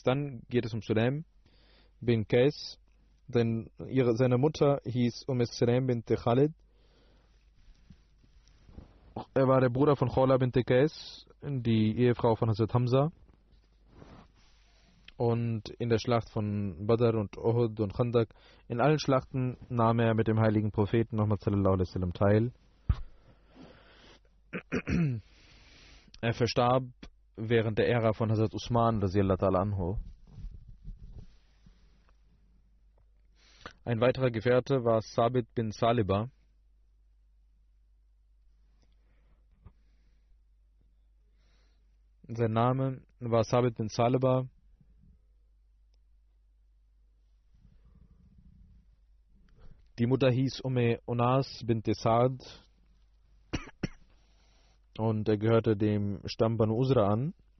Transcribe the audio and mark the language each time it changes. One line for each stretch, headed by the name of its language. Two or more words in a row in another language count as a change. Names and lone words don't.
German: Dann geht es um Sulaim bin Qais, denn seine Mutter hieß Sulaim bin Khalid. Er war der Bruder von Khawla bin Qais, die Ehefrau von Hazrat Hamza. Und in der Schlacht von Badr und Uhud und Khandak, in allen Schlachten nahm er mit dem heiligen Propheten Muhammad
Arabic: صلى الله عليه وسلم
German: teil. Er verstarb während der Ära von Hazrat Usman
Arabic: رضي الله تعالى عنه.
German: Ein weiterer Gefährte war Sabit bin Saliba. Sein Name war Sabit bin Saliba. Die Mutter hieß Unas bint Saad und er gehörte dem Stamm Banu Uzra an.